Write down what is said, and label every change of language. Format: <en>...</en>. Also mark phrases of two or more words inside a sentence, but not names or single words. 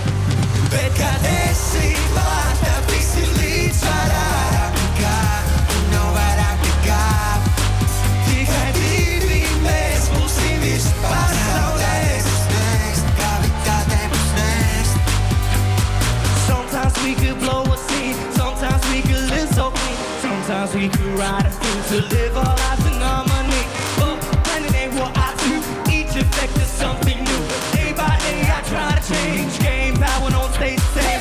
<lv>Bet kad esi klāt, tad viss ir līdzsvarā. Vairāk nekā, nav vairāk nekā, tikai divi mēs būsim virs pasaulēs. Gravitātei būs nest.</lv> <en>Sometimes we could blow a scene, sometimes we could live so clean. Sometimes we could ride a through to live our lives in harmony. But planning ain't what I do. Each effect is something new. Day by day I try to change. Gain power on stage stage.</en>